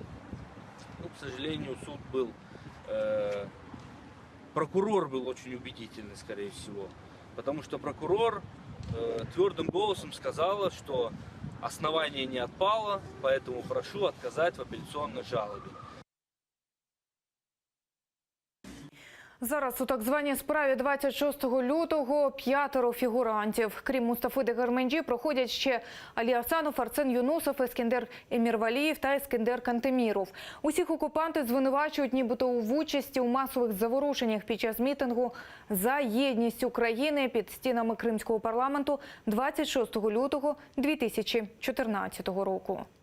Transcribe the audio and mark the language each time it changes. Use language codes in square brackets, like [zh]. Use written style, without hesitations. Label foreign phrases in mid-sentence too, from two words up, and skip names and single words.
[ru] Но, к сожалению, суд был... Прокурор был очень убедительный, скорее всего, потому что прокурор твердым голосом сказала, что основание не отпало, поэтому прошу отказать в апелляционной жалобе. [uk] Зараз у так званій справі 26 лютого 5 фігурантів. Крім Мустафи Дегерменджі, проходять ще Алі Асанов, Арсен Юнусов, Ескендер Емірвалієв та Ескендер Кантеміров. Усіх окупанти звинувачують нібито в участі у масових заворушеннях під час мітингу за єдність України під стінами Кримського парламенту 26 лютого 2014 року.